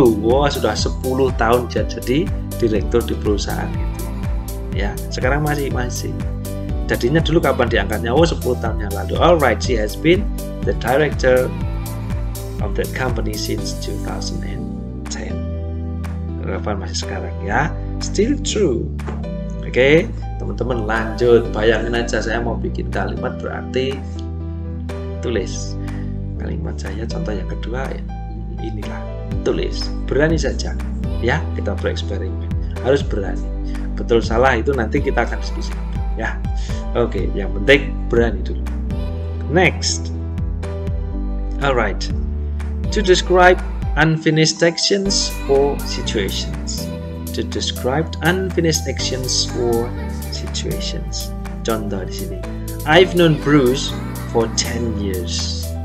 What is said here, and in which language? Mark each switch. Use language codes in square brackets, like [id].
[id] Wah, sudah 10 tahun dia jadi direktur di perusahaan itu. Ya, sekarang masih. Jadinya dulu kapan diangkatnya? Oh, 10 tahun yang lalu. [en] Alright, she has been the director of that company since 2010. [id] Relevan masih sekarang ya. [en] Still true. [id] Oke, teman-teman lanjut. Bayangin aja saya mau bikin kalimat berarti tulis kalimat saya, contoh yang kedua ya, inilah, tulis, berani saja ya, kita bereksperimen, harus berani, betul salah itu nanti kita akan diskusi ya. Oke, yang penting berani dulu. [en] Next, alright, to describe unfinished actions or situations. To describe unfinished actions or situations. [id] Contoh di sini, [en] I've known Bruce for 10 years.